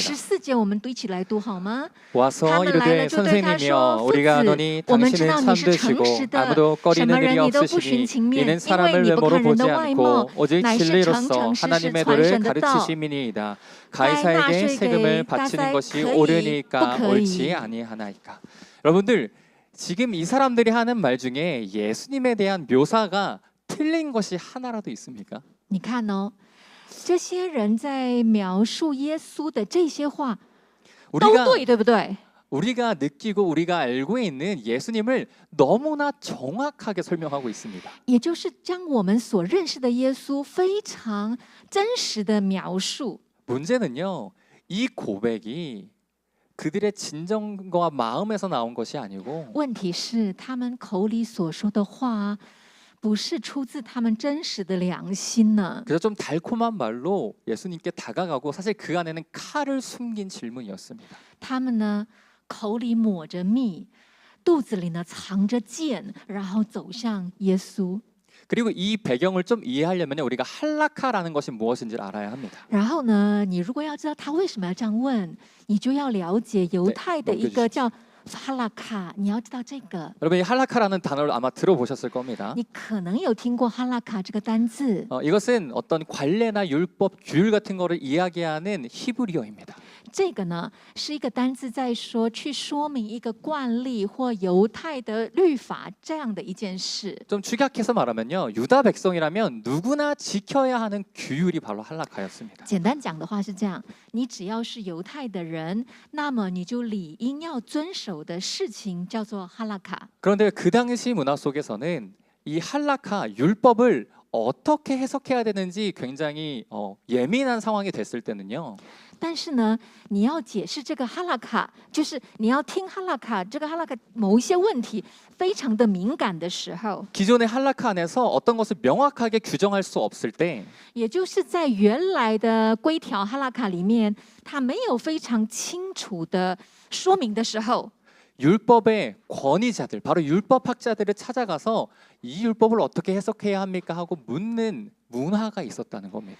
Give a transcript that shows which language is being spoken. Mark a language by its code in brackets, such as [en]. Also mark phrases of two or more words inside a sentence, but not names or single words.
[zh] 14节我们读一起来读好吗？ [ko] 와서 이르되 선생님이여 우리가 아노니 당신은 참되시고 아무도 꺼리는 일이 없으시니 이는 사람을 외모로 보지 않고 오직 진리로서 하나님의 도를 가르치심이니이다. 가이사에게 세금을 바치는 것이 옳으니까 옳지 아니하나이까. 여러분들 지금 이 사람들이 하는 말 중에 예수님에 대한 묘사가 틀린 것이 하나라도 있습니까? [zh] 你看这些人在描述耶稣的这些话都对，对不对？ [ko] 우리가 느끼고 우리가 알고 있는 예수님을 너무나 정확하게 설명하고 있습니다. [zh] 也就是将我们所认识的耶稣非常真实的描述。 [ko] 문제는요, 이 고백이 그들의 진정과 마음에서 나온 것이 아니고 [zh] 问题是他们口里所说的话不是出自他们真实的良心呢。 [ko] 그래서 좀 달콤한 말로 예수님께 다가가고 사실 그 안에는 칼을 숨긴 질문이었습니다. [zh] 他们呢口里抹着蜜，肚子里呢藏着剑，然后走向耶稣。 [ko] 그리고 이 배경을 좀 이해하려면 우리가 할라카라는 것이 무엇인지를 알아야 합니다. [zh] 然后呢，你如果要知道他为什么要这样问，你就要了解犹太的一个叫哈拉卡。你要知道这个， [ko] 여러분 이 할라카라는 단어를 아마 들어보셨을 겁니다. [zh] 你可能有听过哈拉卡这个单字。 [ko] 이것은 어떤 관례나 율법, 규율 같은 거를 이야기하는 히브리어입니다. [zh] 这个呢是一个单字，在说去说明一个惯例或犹太的律法这样的一件事。 [ko] 좀 축약해서 말하면요, 유다 백성이라면 누구나 지켜야 하는 규율이 바로 할라카였습니다. [zh] 简单讲的话是这样：你只要是犹太的人，那么你就理应要遵守的事情叫做哈拉卡。 [ko] 그런데 그 당시 문화 속에서는 이 할라카 율법을 어떻게 해석해야 되는지 굉장히 예민한 상황이 됐을 때는요. [zh] 但是呢，你要解释这个哈拉卡，就是你要听哈拉卡，这个哈拉卡某一些问题非常的敏感的时候， [ko] 기존의 할라카 안에서 어떤 것을 명확하게 규정할 수 없을 때 [zh] 也就是在原来的规条哈拉卡里面，它没有非常清楚的说明的时候， [ko] 율법의 권위자들, 바로 율법학자들을 찾아가서 이 율법을 어떻게 해석해야 합니까 하고 묻는 문화가 있었다는 겁니다.